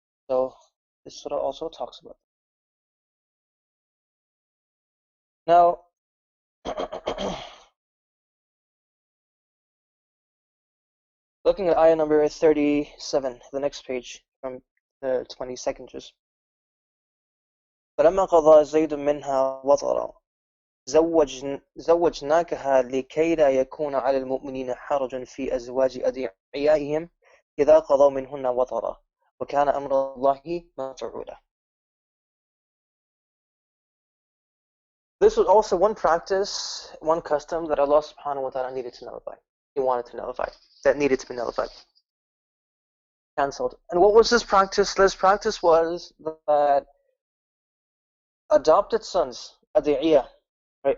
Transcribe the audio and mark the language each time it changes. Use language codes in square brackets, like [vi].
[en] So this surah also talks about it. Now, looking at ayah number 37, the next page from the 22nd juz. [ar] فَلَمَّا قَضَى زَيْدٌ مِّنْهَا وَطَرًا زوجناكها لكي لا يكون على المؤمنين حرج في أزواج أدعيائهم إذا قضوا منهن وطرا وكان أمر الله مفعولا. [en] This was also one practice, one custom that Allah subhanahu wa ta'ala needed to nullify. He wanted to nullify. That needed to be nullified. Cancelled. And what was this practice? This practice was that adopted sons, adiyah, right?